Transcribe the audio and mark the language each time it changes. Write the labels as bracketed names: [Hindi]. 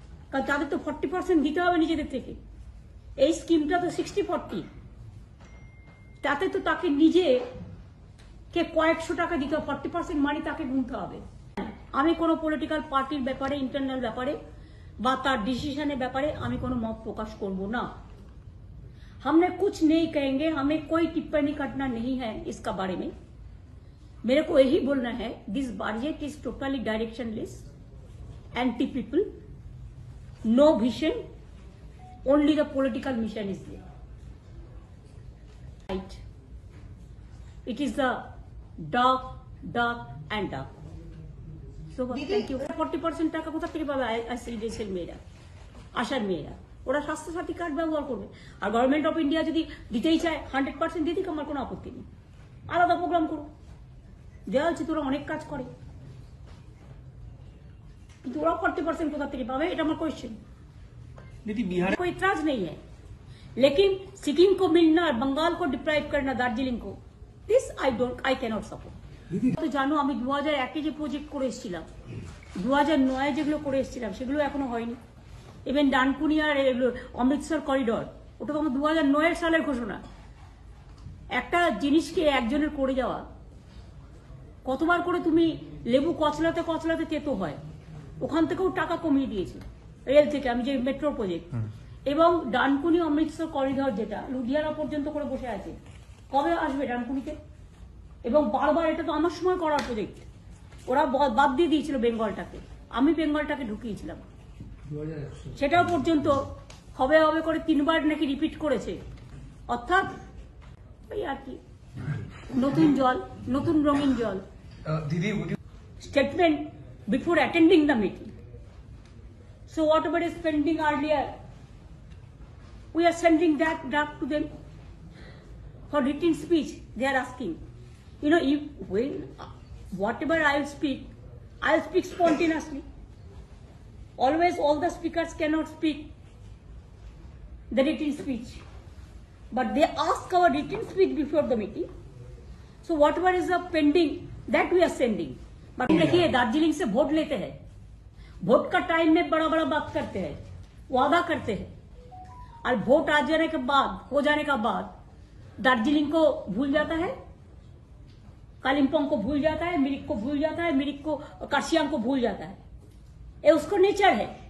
[Bangla] কারণ তাদের তো 40% দিতে হবে নিজেদের থেকে। এই স্কিমটা তো 60-40, তাতে তো তাকে নিজে কে কয়েকশো টাকা দিতে হবে, 40% মানি তাকে গুনতে হবে। আমি কোনো পলিটিক্যাল পার্টির ব্যাপারে, ইন্টারনাল ব্যাপারে বা তার ডিসিশনের ব্যাপারে আমি কোনো মত প্রকাশ করব না। [Hindi] हमने कुछ नहीं कहेंगे, हमें कोई टिप्पणी करना नहीं है इसका बारे में। मेरे को यही बोलना है, [English] This budget is totally directionless, anti people, no vision, only the political mission is there. Right, it is the dark and dark. So thank you. [Bangla] 40% টাকা কোথা থেকে পাবে আইসিডিএস মেয়েরা, আশার মেয়েরা? ওরা স্বাস্থ্যসাথী কার্ড ব্যবহার করবে। আর গভর্নমেন্ট অফ ইন্ডিয়া যদি দিতেই চায় 100% দিয়ে দিক, আমার কোনো আপত্তি নেই। আলাদা প্রোগ্রাম করো, দেওয়া হচ্ছে তোরা অনেক কাজ করে, কিন্তু ওরা 40% কোথা থেকে পাবে? এটা আমার কোয়েশ্চেন। [Hindi] कोई इतराज नहीं है, लेकिन सिक्किम को मिलना और बंगाल को डिप्राइव करना, दार्जिलिंग को, [English] This I cannot support. [Bangla] তো জানো আমি 2001-এ যে প্রজেক্ট করে এসেছিলাম, 2009-এ যেগুলো করে এসেছিলাম সেগুলো এখনো হয়নি। ইভেন ডানকুনি আর অমৃতসর করিডর, ওটা তো আমার 2009 সালের ঘোষণা। একটা জিনিসকে একজনের করে যাওয়া, কতবার করে তুমি লেবু কচলাতে কচলাতে তেতো হয়, ওখান থেকেও টাকা কমিয়ে দিয়েছে রেল থেকে। আমি যে মেট্রো প্রজেক্ট এবং ডানকুনি অমৃতসর করিডর যেটা লুধিয়ানা পর্যন্ত করে বসে আছে, কবে আসবে ডানকুনিতে? এবং বারবার, এটা তো আমার সময় করার প্রজেক্ট, ওরা বাদ দিয়ে দিয়েছিল বেঙ্গলটাকে, আমি বেঙ্গলটাকে ঢুকিয়েছিলাম। সেটাও পর্যন্ত হবে হবে করে 3বার নাকি রিপিট করেছে। অর্থাৎ ওই আর কি, নতুন জল, নতুন রঙিন জল। [English] দিদি, statement before attending the meeting. So whatever is pending earlier, we are sending that draft to them for written speech. They are asking, you know, if when whatever I'll speak spontaneously. Always all the speakers cannot speak the written speech, but they ask our written speech before the meeting. So whatever is the pending, that we are sending. But [Hindi] देखिए, दार्जिलिंग से vote लेते हैं, vote का time में बड़ा बड़ा बात करते हैं, वादा करते हैं, और वोट आ जाने के बाद, हो जाने का बाद दार्जिलिंग को भूल जाता है, कालिम्पोंग को भूल जाता है, मिरिक को भूल जाता है, मिरिक को कार्शियांग को भूल जाता है। ये उसको नेचर है।